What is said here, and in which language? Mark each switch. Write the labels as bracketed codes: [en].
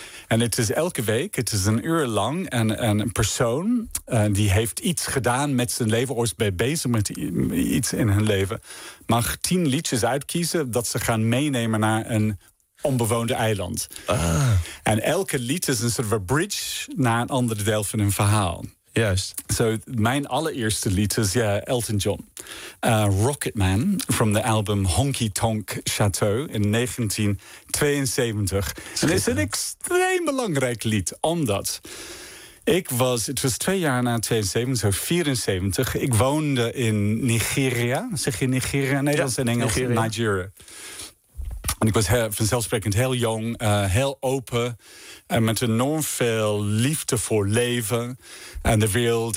[nl] En het is elke week, het is een uur lang, en een persoon die heeft iets gedaan met zijn leven, of is bezig met iets in hun leven, mag 10 liedjes uitkiezen dat ze gaan meenemen naar een onbewoonde eiland. En elke lied is een soort van bridge naar een ander deel van hun verhaal. Juist. So, mijn allereerste lied is Elton John. [en] Rocketman from the album Honky Tonk Chateau in 1972. [nl] En het is een extreem belangrijk lied, omdat ik was, het was 2 jaar na 72, zo 74. Ik woonde in Nigeria. Zeg je Nigeria in Nederlands en Engels? Nigeria. Nigeria. En ik was vanzelfsprekend heel jong, heel open en met enorm veel liefde voor leven en de wereld.